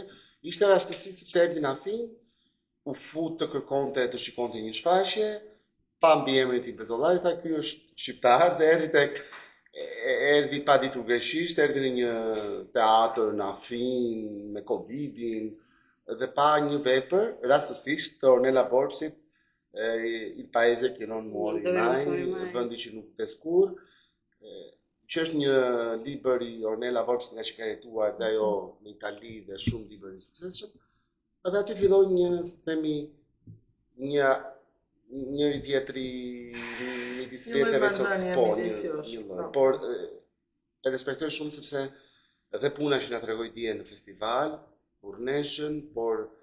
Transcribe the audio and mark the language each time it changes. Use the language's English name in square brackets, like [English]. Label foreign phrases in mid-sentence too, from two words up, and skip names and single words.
[Albanian] Ishte rastësi sepse erdhi në Afinë, u fut të kërkonte të shikonte një shfaqje, pa mbi emrin e Bezollarit, tha ky është shqiptar dhe erdhi pa ditur greqisht, erdhi në një teatr në Afinë me Covidin dhe pa një vepër, rastësisht të Ornella Borçit, [Italian] il paese che non muore mai, [Albanian] vendi që nuk vdes kurrë, që është një libër i Ornella Borçit nga që ka jetuar dhe ajo në Itali dhe shumë libër i suksesshëm. Edhe aty filloi një, themi, njëri tjetri midis vetëve por e respektoj shumë sepse edhe puna që na tregoi dje në festival, urneshën, por